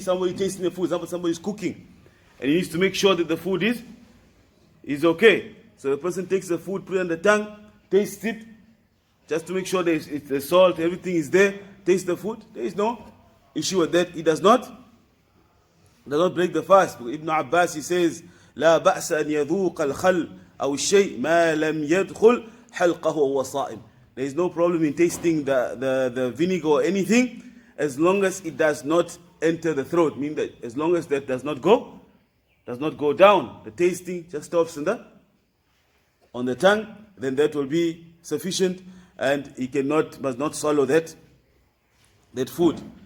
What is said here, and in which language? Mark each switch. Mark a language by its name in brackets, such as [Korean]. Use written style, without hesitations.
[English] Somebody tasting the food, somebody is cooking, and he needs to make sure that the food is okay. So the person takes the food, put it on the tongue, tastes it, just to make sure the salt, everything is there, taste the food. There is no issue with that. It does not break the fast. [Arabic] Ibn Abbas, [English] he says, [Arabic] لا بأس أن يذوق الخل أو الشيء ما لم يدخل حلقه وهو صائم. [English] There is no problem in tasting the vinegar or anything as long as it does not enter the throat. Meaning that as long as that does not go down, the tasting just stops on the tongue, then that will be sufficient, and he must not swallow that food.